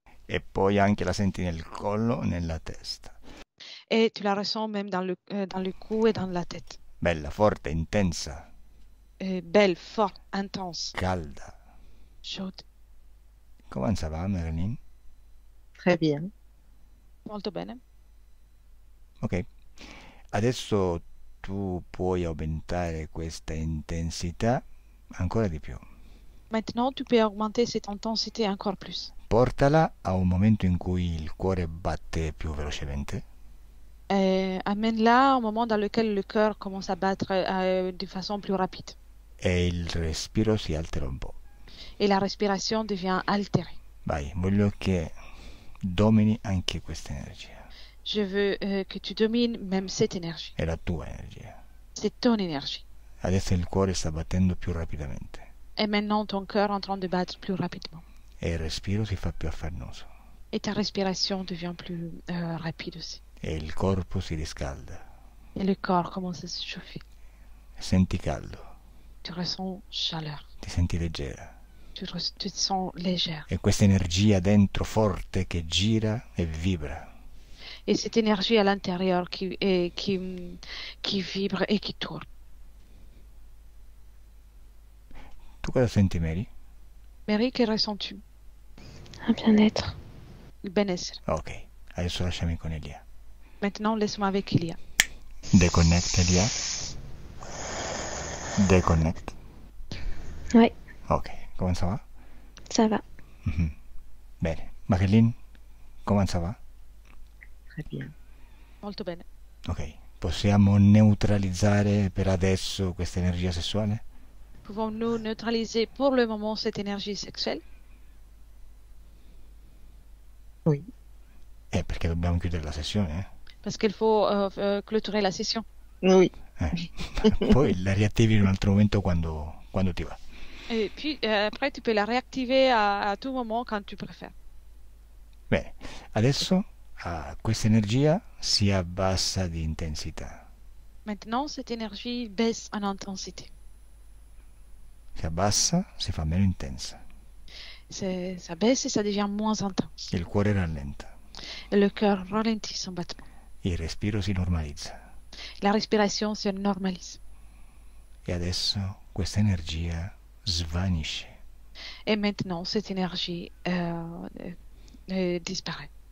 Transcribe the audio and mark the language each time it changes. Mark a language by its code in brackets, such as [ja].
[it] E poi anche la senti nel collo, nella testa. [fr] Et tu la ressens même dans le cou et dans la tête. [it] Bella, forte, intensa. [fr] Belle, forte, intense. [it] Calda. [fr] Chaude. Come ça va, Marilyn? Très bien. [it] Molto bene. Ok. Adesso tu puoi aumentare questa intensità ancora di più. [fr] Maintenant, tu peux augmenter cette intensité encore plus. [it] Portala a un momento in cui il cuore batte più velocemente. [fr] Amène-la au moment dans lequel le cœur commence à battre de façon plus rapide. [it] E il respiro si altera un po'. [fr] Et la respiration devient altérée. [it] Vai, voglio che domini anche questa energia. [fr] Je veux que tu domines même cette énergie. [it] È la tua energia. [fr] C'est ton énergie. [it] Adesso il cuore sta battendo più rapidamente. [fr] Et maintenant, ton cœur est en train de battre plus rapidement. [it] E il respiro si fa più affannoso. [fr] Et ta respiration devient plus rapide aussi. [it] E il corpo si riscalda. [fr] Et le corps commence à se chauffer. [it] Senti caldo. [fr] Tu ressens chaleur. [it] Ti senti leggera. [fr] Tu te sens légère. [it] E questa energia dentro forte che gira e vibra. [fr] Et cette énergie à l'intérieur qui vibre et qui tourne. [it] Tu cosa senti, Mary? [fr] Mary, que ressens-tu? Un bien-être. [it] Il benessere. Ok, adesso lasciami con Elia. [fr] Maintenant, laisse-moi avec Elia. [en] Deconnect, Elia. Deconnect. [fr] Ouais, Ok, come ça va? ça va. [it] Bene. [fr] Marilyn, come ça va? Très bien. [it] Molto bene. Ok, possiamo neutralizzare per adesso questa energia sessuale? [fr] Pouvons-nous neutraliser pour le moment cette énergie sexuelle? Oui. [it] Perché dobbiamo chiudere la sessione, [fr] Parce qu'il faut clôturer la session. Oui. [it] Poi la riattivi in un altro momento quando ti va. [fr] Et puis, après, tu peux la réactiver à tout moment quand tu préfères. [it] Bene, adesso questa energia si abbassa di intensità. [fr] Maintenant, cette énergie baisse en intensité. [it] Si abbassa, si fa meno intensa. [fr] Ça baisse et ça devient moins intense. [it] Il cuore rallenta. [fr] Et le cœur ralentit son battement. [it] Il respiro si normalizza. [fr] La respiration se normalise. [it] E adesso questa energia svanisce. [fr] Et maintenant, cette énergie disparaît.